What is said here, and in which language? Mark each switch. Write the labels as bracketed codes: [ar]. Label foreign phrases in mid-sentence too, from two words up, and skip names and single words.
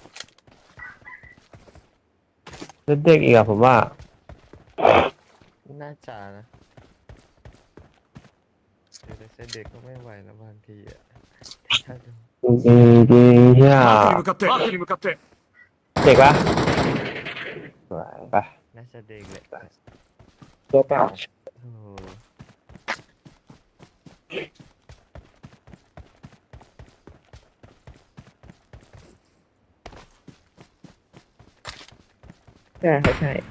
[th] เด็กๆอีกอะผมว่า น่าจะนะเดี๋ยวแต่เซตเด็กก็ไม่ไหวนะบางทีอ่ะถ้าดู จริงๆเฮีย [ja] マークに向かって [th] เด็กปะสวยไป น่าจะเด็กแหละ ตัวเปล่า โอ้โห ใช่ครับใช่